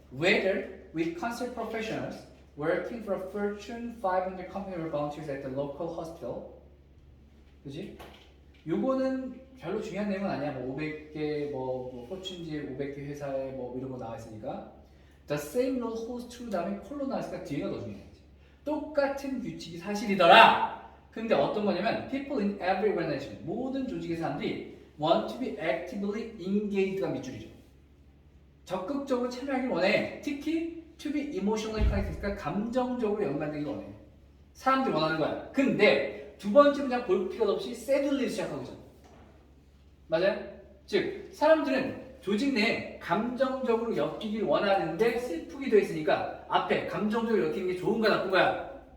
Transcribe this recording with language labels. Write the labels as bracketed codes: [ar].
[en] Whether with concert professionals working for a Fortune 500 company or volunteers at the local hospital. [ko] 그지? 요거는 별로 중요한 내용은 아니야. 뭐 500개 뭐 포춘지 500개 회사에 뭐 이런 거 나와 있으니까. [en] The same rule holds true [ko] 다음에 콜론 나왔으니까 뒤에가 더 중요해. 똑같은 규칙이 사실이더라. 근데 어떤 거냐면 [en] people in every organization [ko] 모든 조직의 사람들이 [en] want to be actively engaged [ko] 가 밑줄이죠. 적극적으로 참여하길 원해. 특히 [en] to be emotionally connected, [ko] 그러니까 감정적으로 연관되길 원해. 사람들이 원하는 거야. 근데 두 번째 문장 볼 필요도 없이 [en] sadly [ko] 로 시작하고 있잖아. 맞아요? 즉 사람들은 조직 내에 감정적으로 엮이길 원하는데 슬프게 돼 있으니까 앞에 감정적으로 엮이는 게 좋은가 나쁜가야?